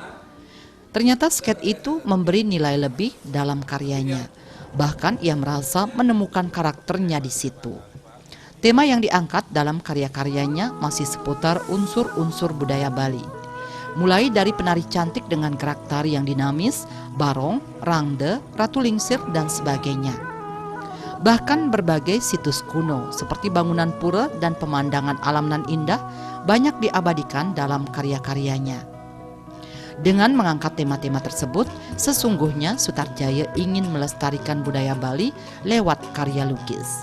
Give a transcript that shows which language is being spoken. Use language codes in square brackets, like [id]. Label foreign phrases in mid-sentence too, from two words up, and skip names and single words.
[id] Ternyata sketch itu memberi nilai lebih dalam karyanya. Bahkan ia merasa menemukan karakternya di situ. Tema yang diangkat dalam karya-karyanya masih seputar unsur-unsur budaya Bali. Mulai dari penari cantik dengan gerak tari yang dinamis, barong, rangde, ratu lingsir, dan sebagainya. Bahkan berbagai situs kuno seperti bangunan pura dan pemandangan alam nan indah banyak diabadikan dalam karya-karyanya. Dengan mengangkat tema-tema tersebut, sesungguhnya Sutarjaya ingin melestarikan budaya Bali lewat karya lukis.